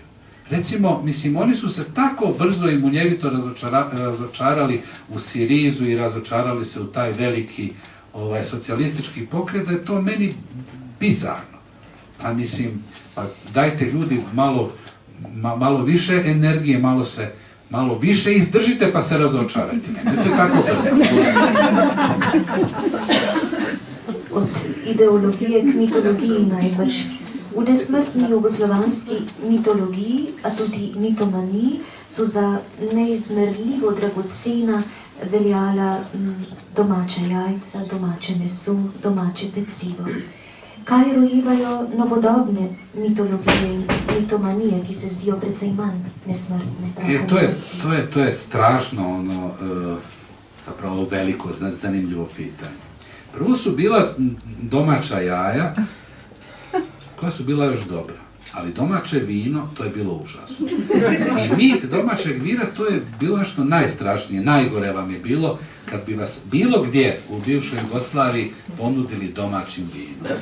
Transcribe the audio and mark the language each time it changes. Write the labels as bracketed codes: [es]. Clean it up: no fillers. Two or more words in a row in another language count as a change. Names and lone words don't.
[hr] Recimo, oni su se tako brzo i munjevito razočarali u Sirizu i razočarali se u taj veliki socijalistički pokret, da je to meni bizarno. A dajte ljudi malo više energije, malo više izdržite pa se razočarajte. Nemojte tako brzo. [sl] Od ideologije k mitologiji najbrž. V nesmrtni jugoslovanski mitologiji, a tudi mitomaniji, so za neizmerljivo dragocena veljala domača jajca, domače meso, domače pecivo. Kaj rojevajo novodobne mitologije in mitomanije, ki se zdijo precej manj nesmrtne? [hr] To je strašno, zapravo veliko, zanimljivo pitanje. Prvo su bila domaća jaja, koja su bila još dobra, ali domaće vino, to je bilo užasno. I mit domaćeg vina, to je bilo nešto najstrašnije, najgore vam je bilo kad bi vas bilo gdje u bivšoj Jugoslaviji ponudili domaćim vinom.